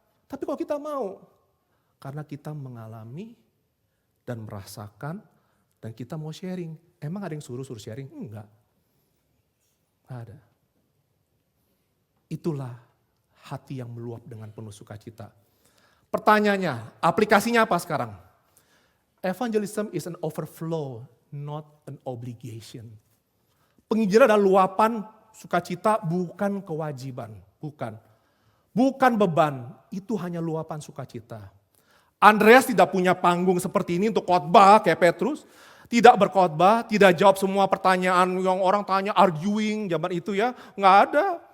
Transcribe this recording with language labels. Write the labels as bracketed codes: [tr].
[id] Tapi kalau kita mau, karena kita mengalami dan merasakan dan kita mau sharing. Emang ada yang suruh sharing? Enggak. Gak ada. Itulah hati yang meluap dengan penuh sukacita. Pertanyaannya, aplikasinya apa sekarang? [en] Evangelism is an overflow, not an obligation. [id] Penginjilan adalah luapan sukacita, bukan kewajiban. Bukan beban, itu hanya luapan sukacita. Andreas tidak punya panggung seperti ini untuk khotbah kayak Petrus. Tidak berkhotbah, tidak jawab semua pertanyaan yang orang tanya, arguing zaman itu ya. Nggak ada.